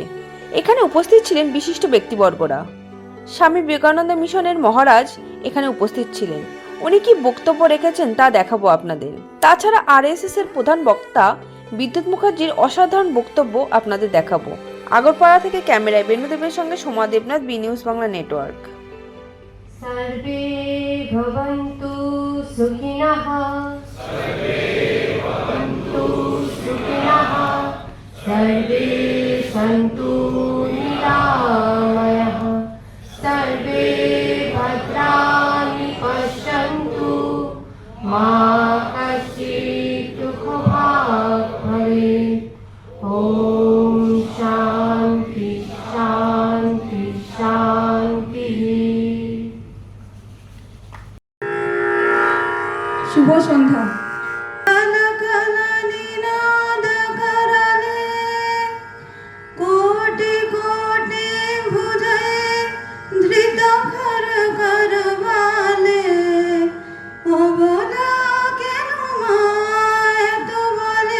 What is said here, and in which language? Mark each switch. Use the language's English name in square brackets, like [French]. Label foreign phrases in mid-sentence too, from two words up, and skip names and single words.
[Bangla] এখানে উপস্থিত ছিলেন বিশিষ্ট ব্যক্তিবর্গরা। স্বামী বিবেকানন্দ মিশনের মহারাজ এখানে উপস্থিত ছিলেন। উনি কি বক্তব্য রেখেছেন তা দেখাবো আপনাদের। তাছাড়া আরএসএস এর প্রধান বক্তা বিদ্যুৎ মুখার্জির অসাধারণ বক্তব্য আপনাদের দেখাবো। আগরপাড়া থেকে ক্যামেরায় বেণুদেবের সঙ্গে সোমা দেবনাথ, বি নিউজ বাংলা নেটওয়ার্ক। [Sanskrit] सर्वे भवन्तु सुखिनः, सर्वे भवन्तु सुखिनः, सर्वे सन्तु निरामयः, सर्वे भद्राणि पश्यन्तु, मा कश्चित् दुःखभाग् भवेत्। ॐ शान्ति शान्ति शान्तिः। [Bangla] শুভ সন্ধ্যা। কোটি কোটি ভুজে ধৃত খর কর বালে অবলা কেন মায় তো বলে।